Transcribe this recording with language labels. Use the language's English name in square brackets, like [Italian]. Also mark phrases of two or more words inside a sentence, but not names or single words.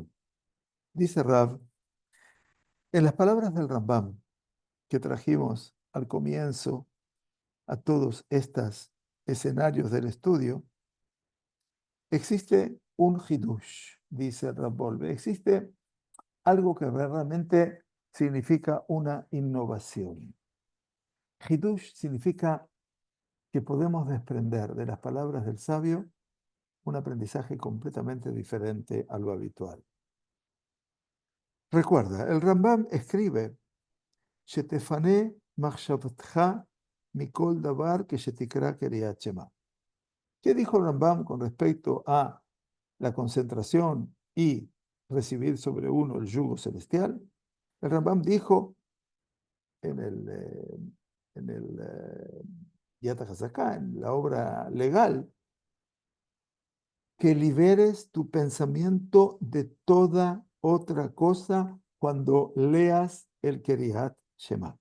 [Spanish] Dice Rab, en las palabras del Rambam que trajimos al comienzo a todos estos escenarios del estudio, existe un hidush, dice el Rab Wolbe, existe algo que realmente significa una innovación. Hidush significa que podemos desprender de las palabras del sabio un aprendizaje completamente diferente a lo habitual. Recuerda, el Rambam escribe, [Hebrew] שתפנה מחשבתך מכל דבר que שתקרא קריאת שמע. [Spanish] ¿Qué dijo el Rambam con respecto a la concentración y recibir sobre uno el yugo celestial? El Rambam dijo en el Yad HaZaká, en la obra legal, que liberes tu pensamiento de toda otra cosa cuando leas el Kriyat Shema.